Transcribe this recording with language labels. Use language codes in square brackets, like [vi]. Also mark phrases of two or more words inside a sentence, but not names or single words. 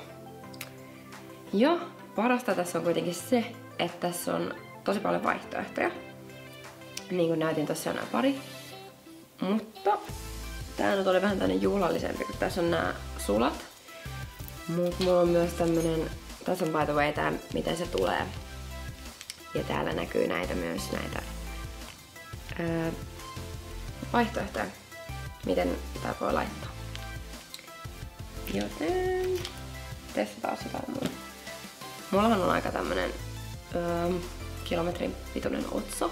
[fi] Ja parasta tässä on kuitenkin se, että tässä on tosi paljon vaihtoehtoja. Niin kuin näytin tossa nämä pari. Mutta tää nyt oli vähän tämmönen juhlallisempi, kun tässä on nämä sulat. Mut mulla on myös tämmönen, tässä on [en] by the way [fi] tää, miten se tulee. Ja täällä näkyy näitä vaihtoehtoja, miten tää voi laittaa. Joten testataan sitä mulle. Mullahan on aika tämmönen kilometrin pituinen otsa.